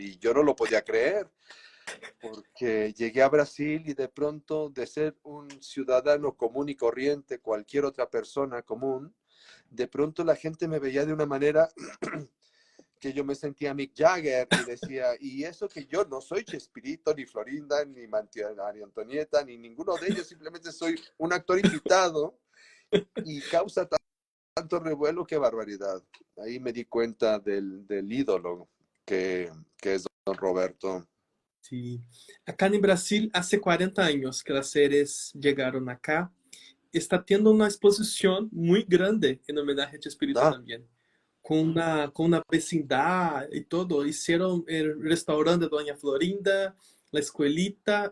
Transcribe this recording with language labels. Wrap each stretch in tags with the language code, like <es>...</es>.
<es>Y yo no lo podía creer, porque llegué a Brasil y de pronto, de ser un ciudadano común y corriente, cualquier otra persona común, de pronto la gente me veía de una manera que yo me sentía Mick Jagger y decía, y eso que yo no soy Chespirito, ni Florinda, ni María Antonieta, ni ninguno de ellos, simplemente soy un actor invitado y causa tanto revuelo, qué barbaridad. Ahí me di cuenta del ídolo que es Don Roberto. Sí. Acá en Brasil, hace 40 años que las series llegaron acá.</es> <pt>Está tendo uma exposição muito grande em homenagem a Chespirito Ah, também. Com uma vecindade e todo.</pt> <es>Hicieron el restaurante de Doña Florinda, la escuelita.</es>